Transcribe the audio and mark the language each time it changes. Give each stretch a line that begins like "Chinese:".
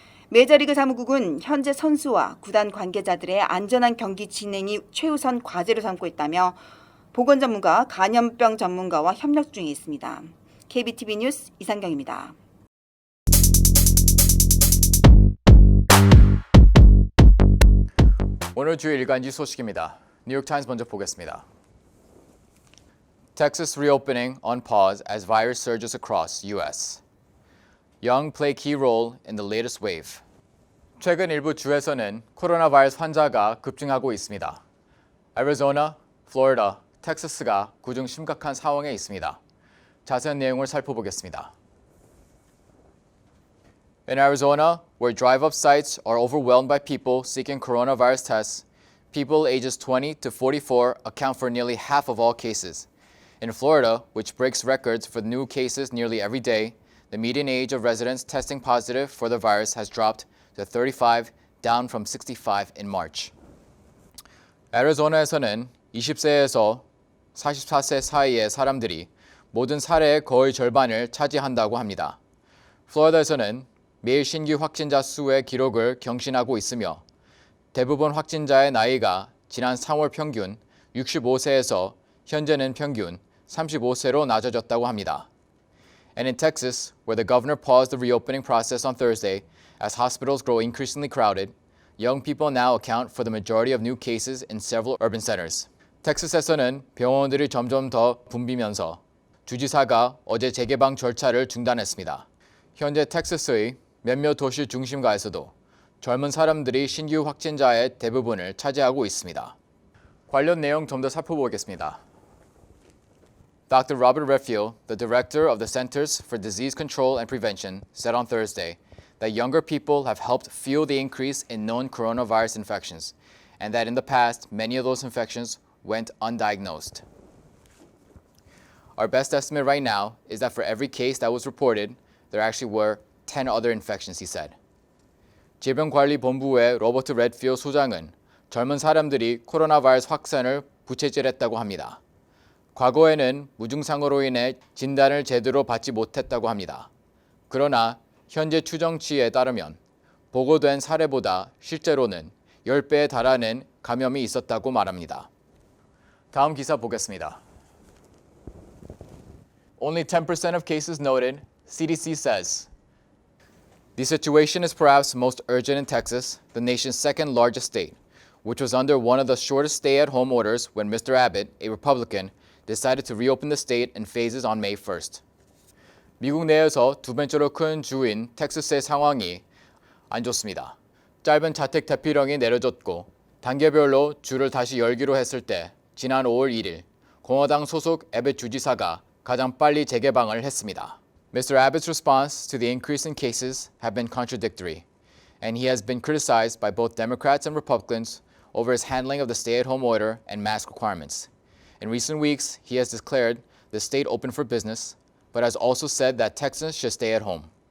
Korean: 메이저리그 사무국은 현재 선수와 구단 관계자들의 안전한 경기 진행이 최우선 과제로 삼고 있다며 보건 전문가, 감염병 전문가와 협력 중에 있습니다. KBTV 뉴스 이상경입니다. 오늘 주요 일간지 소식입니다. 뉴욕타임스 먼저 보겠습니다.
English: Texas reopening on pause as virus surges across U.S. Young play key role in the latest wave.
Korean: 최근 일부 주에서는 코로나 바이러스 환자가 급증하고 있습니다. 애리조나, 플로리다, 텍사스가 그중 심각한 상황에 있습니다. 자세한 내용을 살펴보겠습니다.
English: In Arizona, where drive-up sites are overwhelmed by people seeking coronavirus tests, people ages 20 to 44 account for nearly half of all cases. In Florida, which breaks records for new cases nearly every day, the median age of residents testing positive for the virus has dropped to 35, down from 65 in March.
Korean: 애리조나에서는 20세에서 44세 사이의 사람들이 모든 사례의 거의 절반을 차지한다고 합니다. 플로리다에서는 매일 신규 확진자 수의 기록을 경신하고 있으며 대부분 확진자의 나이가 지난 3월 평균 65세에서 현재는 평균 35세로 낮아졌다고 합니다.
English: And in Texas, where the governor paused the reopening process on Thursday as hospitals grow increasingly crowded, young people now account for the majority of new cases in several urban centers.
Korean: 텍사스에서는 병원들이 점점 더 붐비면서 주지사가 어제 재개방 절차를 중단했습니다. 현재 텍사스의 몇몇 도시 중심가에서도 젊은 사람들이 신규 확진자의 대부분을 차지하고 있습니다. 관련 내용 좀 더 살펴보겠습니다.
English: Dr. Robert Redfield, the director of the Centers for Disease Control and Prevention, said on Thursday that younger people have helped fuel the increase in known coronavirus infections, and that in the past, many of those infections went undiagnosed. Our best estimate right now is that for every case that was reported, there actually were 10 other infections, he said.
Korean: 질병관리본부의 로버트 레드필드 소장은 젊은 사람들이 코로나 바이러스 확산을 부채질했다고 합니다. 과거에는 무증상으로 인해 진단을 제대로 받지 못했다고 합니다. 그러나 현재 추정치에 따르면 보고된 사례보다 실제로는 10배에 달하는 감염이 있었다고 말합니다. 다음 기사 보겠습니다.
English: Only 10% of cases noted, CDC says. The situation is perhaps most urgent in Texas, the nation's second largest state, which was under one of the shortest stay-at-home orders when Mr. Abbott, a Republican, decided to reopen the state in phases on May 1st.
Korean: 미국 내에서 두 번째로 큰 주인 텍사스의 상황이 안 좋습니다. 짧은 자택 대피령이 내려졌고 단계별로 주를 다시 열기로 했을 때 지난 5월 1일 공화당 소속 애벳 주지사가 가장 빨리 재개방을 했습니다.
English: Mr. Abbott's response to the increase in cases have been contradictory, and he has been criticized by both Democrats and Republicans over his handling of the stay-at-home order and mask requirements. In recent weeks, he has declared the state open for business, but has also said that Texans should stay at home.